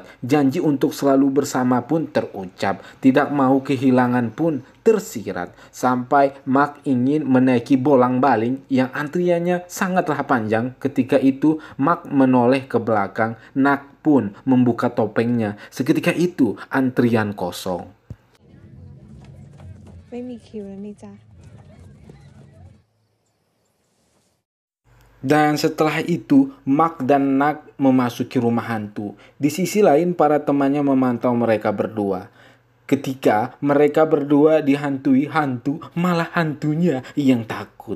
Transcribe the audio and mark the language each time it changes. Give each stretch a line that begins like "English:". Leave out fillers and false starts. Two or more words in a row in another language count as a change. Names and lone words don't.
Indonesian: Janji untuk selalu bersama pun terucap. Tidak mau kehilangan pun tersirat. Sampai Mark ingin menaiki bolang-baling yang antriannya sangatlah panjang. Ketika itu, Mark menoleh ke belakang. Nak pun membuka topengnya. Seketika itu, antrian kosong.
Thai: ไม่มีคิวแล้วนี่จ้ะ
Indonesian: Dan setelah itu, Mark dan Nak memasuki rumah hantu. Di sisi lain, para temannya memantau mereka berdua. Ketika mereka berdua dihantui hantu, malah hantunya yang takut.